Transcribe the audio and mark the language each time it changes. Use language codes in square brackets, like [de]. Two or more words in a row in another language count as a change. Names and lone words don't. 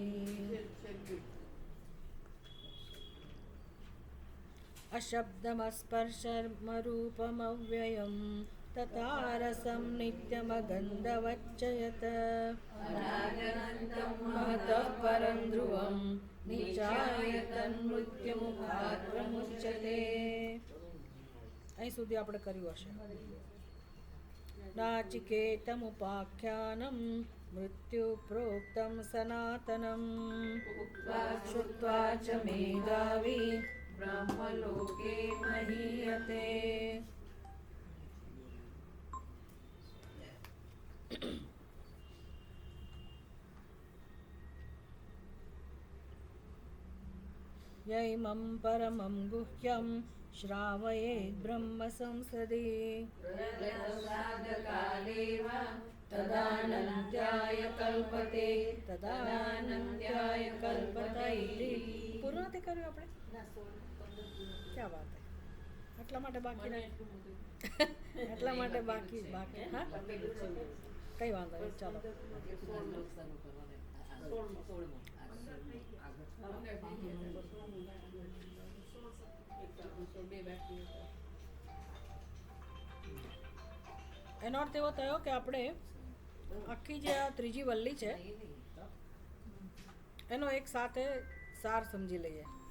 [sa] अशब्दमस्पर्शमरूपमव्ययं तथा रसं नित्यमगन्धवच्च यत् महतः परं ध्रुवं निचाय तन्मृत्युमुखात् प्रमुच्यते। [gu] અહીં સુધી આપણે કર્યું હશે. [sa] नाचिकेतमुपाख्यानं मृत्यु प्रोक्तं सनातनं श्रुत्वा च मेधावी ब्रह्मलोके महीयते। यैमं परमं गुह्यं श्रावयेत् ब्रह्म संसदि तदानन्त्याय कल्पते तदानन्त्याय कल्पत इति। [gu] પૂરું નથી કર્યું આપણે? ક્યાં વાત હે, એટલા માટે બાકી એટલા માટે બાકી હા કઈ વાંધો નહીં, ચાલો. એનો અર્થ એવો થયો કે આપણે આખી જે આ ત્રીજી વલ્લી છે એનો એક સાથે સાર સમજી લઈએ.